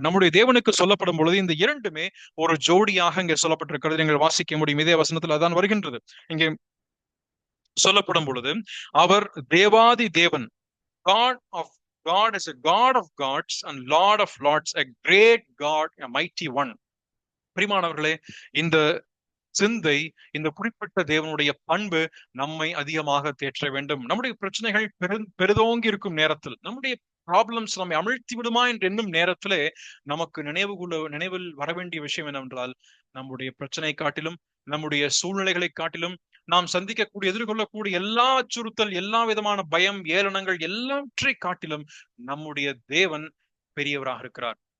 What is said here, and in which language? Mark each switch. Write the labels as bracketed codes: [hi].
[ta] நம்முடைய தேவனுக்கு சொல்லப்படும் பொழுது இந்த இரண்டுமே ஒரு ஜோடியாக இங்கே சொல்லப்பட்டிருக்கிறது. நீங்கள் வாசிக்க முடியும். இதே வசனத்தில் அதான் வருகின்றது. இங்கே சொல்லப்படும் பொழுது அவர் தேவாதி தேவன், [en] God is a God of gods and Lord of lords, a great God, a mighty one. [ta] பிரியமானவர்களே, இந்த சிந்தை, இந்த குறிப்பிட்ட தேவனுடைய பண்பு நம்மை அதிகமாக தேற்ற வேண்டும். நம்முடைய பிரச்சனைகள் பெரிதோங்கி இருக்கும் நேரத்தில், நம்முடைய ப்ராப்ளம்ஸ் நம்மை அமிழ்த்தி விடுமா என்று எண்ணும் நேரத்திலே நமக்கு நினைவில் வர வேண்டிய விஷயம் என்னவென்றால், நம்முடைய பிரச்சனை காட்டிலும், நம்முடைய சூழ்நிலைகளை காட்டிலும், நாம் சந்திக்கக்கூடிய எதிர்கொள்ளக்கூடிய எல்லா அச்சுறுத்தல், எல்லா விதமான பயம், ஏளனங்கள் எல்லாவற்றை காட்டிலும் நம்முடைய தேவன் பெரியவராக இருக்கிறார்.